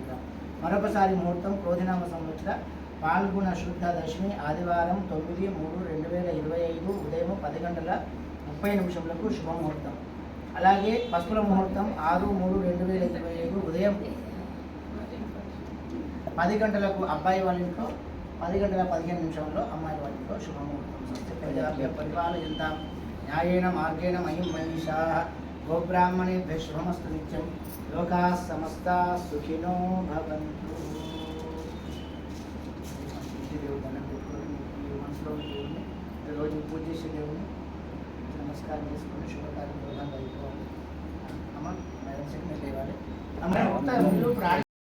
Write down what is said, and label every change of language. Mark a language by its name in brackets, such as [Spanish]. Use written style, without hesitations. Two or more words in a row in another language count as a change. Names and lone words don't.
[Telugu] మరొకసారి ముహూర్తం క్రోధినామ సంవత్సర పాల్గొన శుద్ధ దశమి ఆదివారం 9/3/2025 ఉదయం 10 గంటల 30 నిమిషములకు శుభముహూర్తం. అలాగే పసుపుల ముహూర్తం 6/3/2025 ఉదయం 10 గంటలకు అబ్బాయి వాళ్ళ ఇంట్లో 10 గంటల 15 నిమిషంలో అమ్మాయి వాళ్ళ ఇంట్లో శుభముహూర్తం. [Sanskrit] పరిపాలయంతాం న్యాయేన మార్గేణ మహిం మహిషాః గోబ్రాహ్మణేభ్యः శుభమస్తు నిత్యం లోకాः సమస్తాः సుఖినో భవంతు. [Telugu] మనసులో దేవుడిని రోజు పూజ చేసే దేవుడిని నమస్కారం చేసుకుని శుభకార్యం అయిపోవాలి. అమ్మ మేడం సెకండ్ లేవాలి అమ్మ